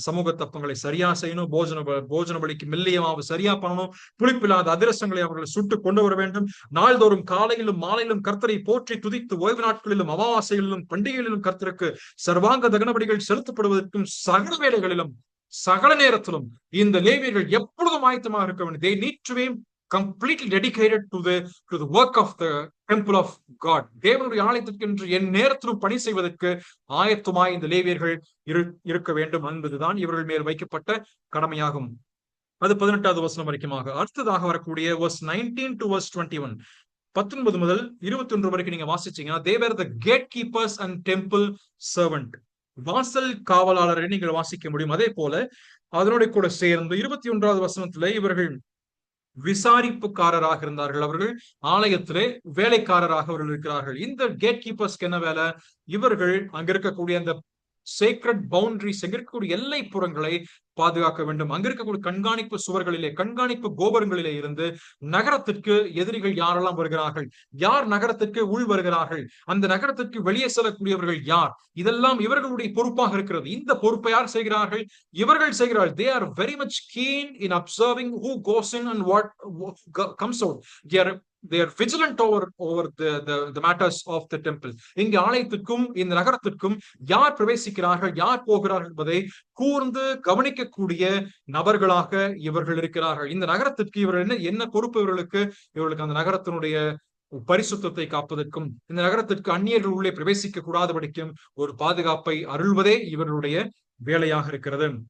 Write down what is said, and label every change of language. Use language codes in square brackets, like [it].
[ta] சமூக தப்பங்களை சரியா செய்யணும், போஜன பலிக்கு மெல்லிய மாவு சரியா பண்ணணும், புளிப்பில்லாத அதிரசங்களை அவர்கள் சுட்டு கொண்டு வர வேண்டும். நாள்தோறும் காலையிலும் மாலையிலும் கர்த்தரை போற்றி துதித்து, ஓய்வு நாட்களிலும் அமாவாசைகளிலும் பண்டிகைகளிலும் கர்த்தருக்கு சர்வாங்க தகனபடிகள் செலுத்தப்படுவதற்கும் சகல வேலைகளிலும் சகல நேரத்திலும் இந்த லேவியர்கள் எப்பொழுதும் ஆயத்தமாக இருக்க வேண்டும். [en] They need to be completely dedicated to the work of the temple of God. [ta] தேவனுடைய ஆலயத்திற்கு என்று என் நேரத்திலும் பணி செய்வதற்கு ஆயத்தமாய் இந்த லேவியர்கள் இருக்க வேண்டும் என்பதுதான் இவர்கள் மேல் வைக்கப்பட்ட கடமையாகும். அது 18வது வசனம் வரைக்குமாக. அடுத்ததாக வரக்கூடிய [en] verse 19 to verse 21, [ta] 19 முதல் 21 வரைக்கும் நீங்க வாசிச்சீங்கன்னா [en] they were the gatekeepers and temple servant. [ta] வாசல் காவலாளரை நீங்கள் வாசிக்க முடியும். அதே போல அதனுடைய கூட சேர்ந்து 21வது வசனத்துல இவர்கள் விசாரிப்புக்காரராக இருந்தார்கள். அவர்கள் ஆலயத்திலே வேலைக்காரராக அவர்கள் இருக்கிறார்கள். இந்த கேட் கீப்பர்ஸ்க்கு என்ன வேலை? இவர்கள் அங்க இருக்கக்கூடிய அந்த [en] sacred boundaries, [ta] அங்க இருக்கக்கூடிய எல்லை புறங்களை பாதுகாக்க வேண்டும். அங்க இருக்கக்கூடிய கண்காணிப்பு சுவர்களிலே, கண்காணிப்பு கோபுரங்களிலே இருந்து நகரத்திற்கு எதிரிகள் யாரெல்லாம் வருகிறார்கள், யார் நகரத்திற்கு உள் வருகிறார்கள், அந்த நகரத்திற்கு வெளியே செல்லக்கூடியவர்கள் யார், இதெல்லாம் இவர்களுடைய பொறுப்பாக இருக்கிறது. இந்த பொறுப்பை யார் செய்கிறார்கள்? இவர்கள் செய்கிறார்கள். [en] They are very much keen in observing who goes in and what comes out. They are vigilant over the matters of the temple. [ta] இங்கு ஆலயத்திற்கும் இந்த நகரத்திற்கும் யார் பிரவேசிக்கிறார்கள், யார் போகிறார்கள் என்பதை கூர்ந்து கவனிக்கக்கூடிய நபர்களாக இவர்கள் இருக்கிறார்கள். இந்த நகரத்திற்கு இவர்கள் என்ன பொறுப்பு? இவர்களுக்கு அந்த நகரத்தினுடைய பரிசுத்தத்தை காப்பதற்கும், இந்த நகரத்திற்கு அந்நியர்கள் உள்ளே பிரவேசிக்க கூடாதபடிக்கும் ஒரு பாதுகாப்பை அருள்வதே இவர்களுடைய வேலையாக இருக்கிறது.